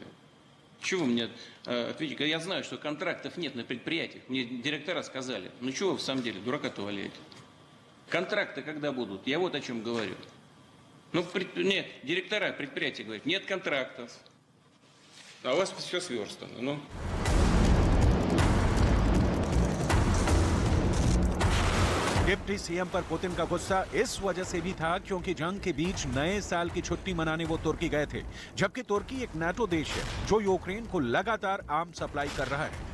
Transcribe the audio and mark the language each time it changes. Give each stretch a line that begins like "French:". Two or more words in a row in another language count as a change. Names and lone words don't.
Russian: Чего вы мне ответите? Я знаю, что контрактов нет на предприятиях, мне директора сказали. Ну чего вы в самом деле, дурака-то валяете? Контракты когда будут? Я вот о чем говорю. Ну, нет, директора предприятия говорят, нет контрактов. А у вас все сверстано, ну...
English: deputy CM
Hindi: पर पुतिन का गुस्सा इस वजह से भी था क्योंकि जंग के बीच नए साल की छुट्टी मनाने वो तुर्की गए थे, जबकि तुर्की एक नाटो देश है जो यूक्रेन को लगातार
English: arm supply
Hindi: कर रहा है।